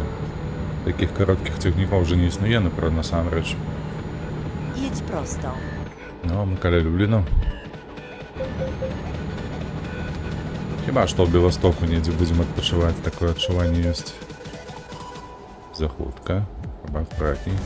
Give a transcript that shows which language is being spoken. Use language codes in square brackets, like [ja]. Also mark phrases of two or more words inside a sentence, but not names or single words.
[be] Такіх кароткіх цягнікоў вже не існуе, напрыклад, насамрэч. [pl] Jedź prosto. [be] No, мы каля Любліна. Хіба што ў Беластоку недзе будзем адпачываць, такое адчуванне ёсць. Захутка. Хіба акуратней.